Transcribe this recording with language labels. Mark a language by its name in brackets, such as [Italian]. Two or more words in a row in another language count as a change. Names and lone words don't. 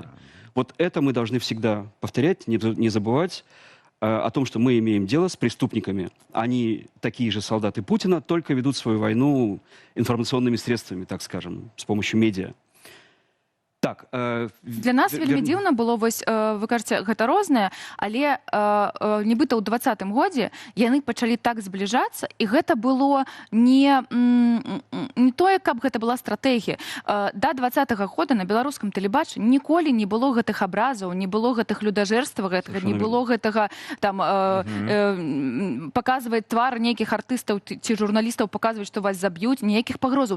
[Russian] Вот это мы должны всегда повторять, не забывать о том, что мы имеем дело с преступниками. Они такие же солдаты Путина, только ведут свою войну информационными средствами, так скажем, с помощью медиа. [Belarusian] Так, для нас вельмі дзіўна было, вось вы кажаце, гэта рознае, але нібыта ў 20-м годзе яны пачалі так збліжацца, і гэта было не тое, каб гэта была стратэгія. Да 20-го года на беларускам тэлебачанні ніколі не было гэтых абразаў, не было гэтых людажэрства, гэтага не было гэтага там паказваць твар нейкіх артыстаў ці журналістаў, паказваць, што вас заб'юць, ніякіх пагрозаў.